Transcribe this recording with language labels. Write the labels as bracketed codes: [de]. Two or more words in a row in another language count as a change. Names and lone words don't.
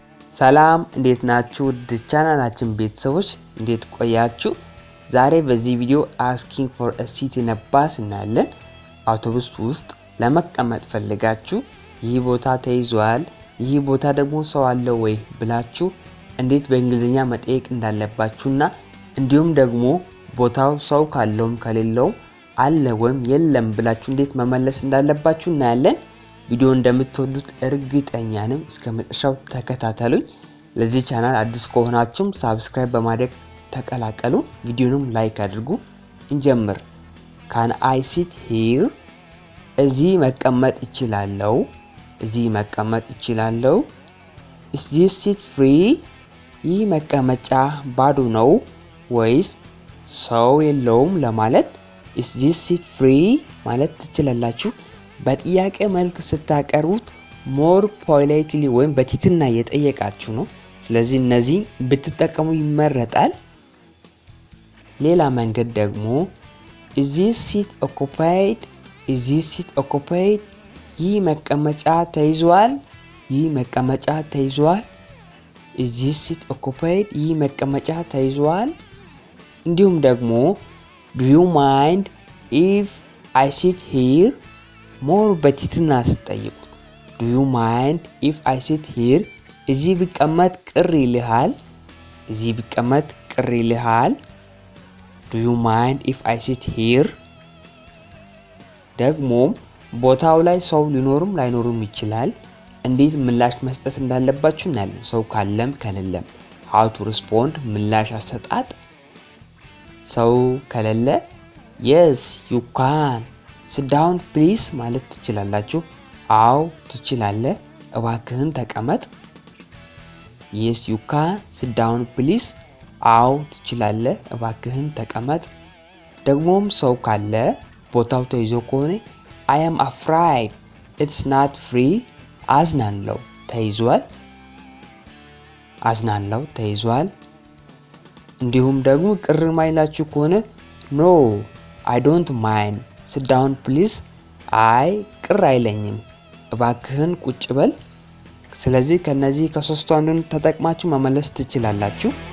[am] ሰላም እንዴት ናችሁ? ቻናላችን ቤተሰቦች እንዴት ቆያችሁ? ዛሬ በዚህ ቪዲዮ [en] asking for a seat in a bus [am] እናያለን። አውቶቡስ ውስጥ ለመቀመጥ ፈልጋችሁ ይህ ቦታ ተይዟል፣ ይህ ቦታ ደግሞ ሰው አለ ወይ ብላችሁ እንዴት በእንግሊዘኛ መጠየቅ እንዳለባችሁና እንዲሁም ደግሞ ቦታው ሰው ካለውም ከሌለውም አለ ወይም የለም ብላችሁ እንዴት መመለስ እንዳለባችሁ እናያለን። ቪዲዮ እንደምትወዱት እርግጠኛ ነኝ። እስከ መጨረሻው ተከታተሉኝ። ለዚህ ቻናል አዲስ ከሆናችሁ ሰብስክራይብ በማድረግ ተቀላቀሉ። ቪዲዮንም ላይክ አድርጉ። እንጀምር። [en] Can I sit here? [am] እዚህ መቀመጥ እችላለሁ። እዚህ መቀመጥ እችላለሁ። [en] Is this seat free? [am] ይህ መቀመጫ ባዶ ነው ወይስ ሰው የለውም ለማለት [en] Is this seat free [am] ማለት ትችላላችሁ። በጥያቄ መልክ ስታቀርቡት [en] more politely [am] ወይም በትህትና እየጠየቃችሁ ነው። ስለዚህ እነዚህ ብትጠቀሙ ይመረጣል። ሌላ መንገድ ደግሞ [en] Is this seat occupied? Is this seat occupied? [am] ይህ መቀመጫ ተይዟል። ይህ መቀመጫ ተይዟል። [en] Is this seat occupied? [am] ይህ መቀመጫ ተይዟል። እንዲሁም ደግሞ [en] Do you mind if I sit here? more [am] በትህትና ስትጠይቁ [en] Do you mind if I sit here? [am] እዚህ ቢቀመጥ ቅር ይልሃል? እዚህ ቢቀመጥ ቅር ይልሃል? [en] Do you mind if I sit here? [am] ደግሞ ቦታው ላይ ሰው ሊኖርም ላይኖርም ይችላል። እንዴት ምላሽ መስጠት እንዳለባችሁ እናያለን። ሰው ካለም ከሌለም [en] how to respond [am] ምላሽ አሰጣጥ። ሰው ከሌለ [en] yes you can sit down please [am] ማለት ትችላላችሁ። አዎ ትችላለህ፣ እባክህን ተቀመጥ። [en] yes you can sit down please [am] አዎ ትችላለህ፣ እባክህን ተቀመጥ። ደግሞም ሰው ካለ ቦታው ተይዞ ከሆነ [en] I am afraid it's not free [am] አዝናለሁ ተይዟል። አዝናለሁ ተይዟል። እንዲሁም ደግሞ ቅር ማይላችሁ ከሆነ [en] no I don't mind sit down please [am] አይ ቅር አይለኝም እባክህን ቁጭ በል። ስለዚህ ከነዚህ ከሶስቱ አንዱን ተጠቅማችሁ መመለስ ትችላላችሁ።